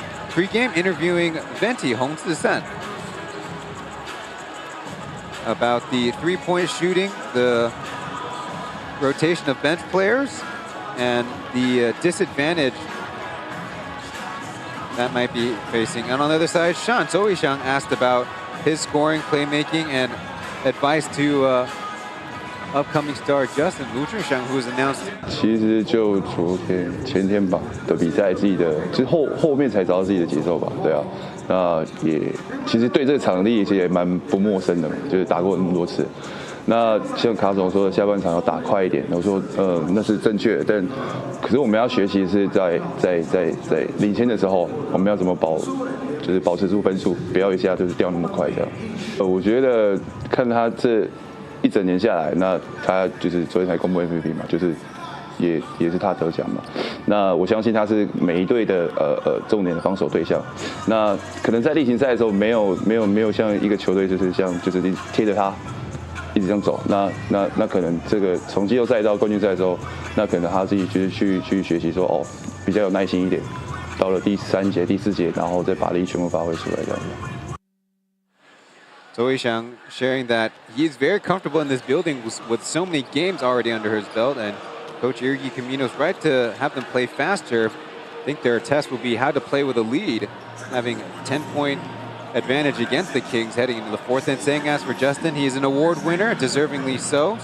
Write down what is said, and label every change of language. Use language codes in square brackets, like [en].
[en] Pre-game interviewing Venti Hong Zisan about the three-point shooting, the rotation of bench players, and the disadvantage that might be facing. And on the other side, Sean Zoe-Xiang asked about his scoring, playmaking, and advice to upcoming star Justin Lu Zhishang, who was announced. [zh] 其实就昨天、前天吧的比赛，自己的之后面才找到自己的节奏吧，对啊。那也其实对这个场地其实也蛮不陌生的嘛，就是打过那么多次。那像卡总说的，下半场要打快一点。我说，那是正确的，但可是我们要学习是在领先的时候，我们要怎么保持住分数，不要一下就是掉那么快这样。我觉得看他这一整年下来，那他就是昨天才公布 MVP 嘛，就是也是他得奖嘛。那我相信他是每一队的重点的防守对象。那可能在例行赛的时候没有像一个球队就是贴着他。一直这样走，那可能这个从季后赛到冠军赛的时候，那可能他自己就是去学习说比较有耐心一点，到了第3节、第4节，然后再把力全部发挥出来这样子。 [en] Zoe-Xiang sharing that he's very comfortable in this building with so many games already under his belt, and Coach Irgi Caminos right to have them play faster. I think their test will be how to play with a lead, having 10-point advantage against the Kings heading into the fourth. And saying as for Justin, he is an award winner, deservingly so.